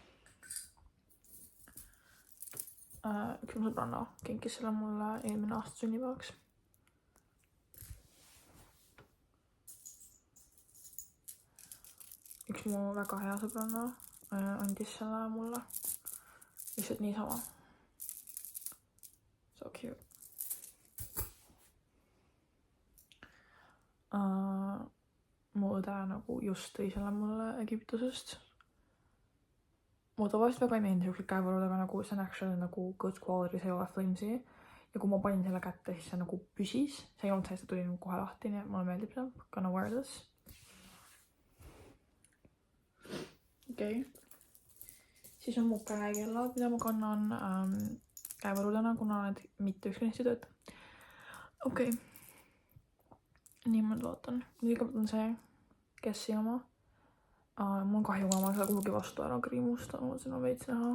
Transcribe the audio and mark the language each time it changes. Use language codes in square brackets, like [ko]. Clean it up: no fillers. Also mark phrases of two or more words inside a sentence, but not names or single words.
[et] Üks mu sõbranna kinkis selle mulle eelmine aasta sünnipäevaks. Üks mu väga hea sõbranna andis selle mulle lihtsalt niisama. [en] So cute. [et] Mu õde nagu just tõi selle mulle Egiptusest. Mu tavaliselt väga ei meeldi siuksed käevarud, aga nagu see on actually nagu [en] good quality, [et] see ei ole flimsy. Ja kui ma panin selle kätte, siis see nagu püsis. See ei olnud see, see tuli nagu kohe lahti, nii et mulle meeldib see. [en] Gonna wear this. [et] Okei. Siis on mu käekellad, mida ma kannan käevarudena, kuna need mitte ükski neist ei tööta. Okei. Nii ma vaatan. Kõigepealt on see Kessi oma. Mul on kahju, kuna ma seda kuhugi vastu ära kriimustanud, siin on veits näha.